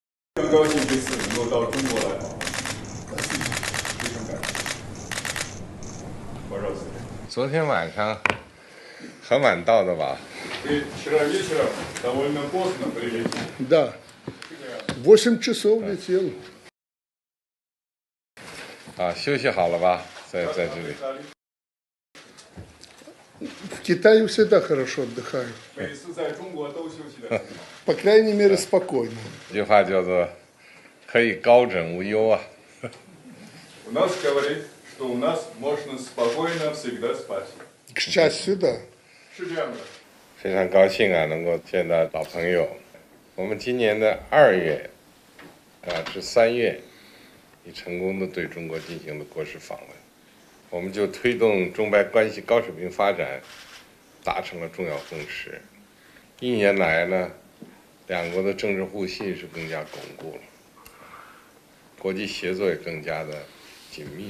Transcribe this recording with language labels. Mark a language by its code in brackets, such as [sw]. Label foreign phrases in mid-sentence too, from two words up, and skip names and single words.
[zh] 非常高兴这次能够到中国来，非常感谢。昨天晚上很晚到的吧？ [ru] Вчера вечером довольно поздно прилетели. Да. 8 часов летел. [zh] 啊，休息好了吧？在这里。 [ru] В Китае всегда хорошо отдыхаю. [zh] 每次在中国都休息的。 [ru] По крайней мере, спокойно. [zh] 这句话叫做“可以高枕无忧”啊。 [ru] У нас говорит, что у нас можно спокойно всегда спать. К счастью, да. [zh] 是这样的。非常高兴啊，能够见到老朋友。我们今年的2月，至3月，已成功的对中国进行了国事访问。我们就推动中白关系高水平发展，达成了重要共识。1年来呢，两国的政治互信是更加巩固了，国际协作也更加的紧密了。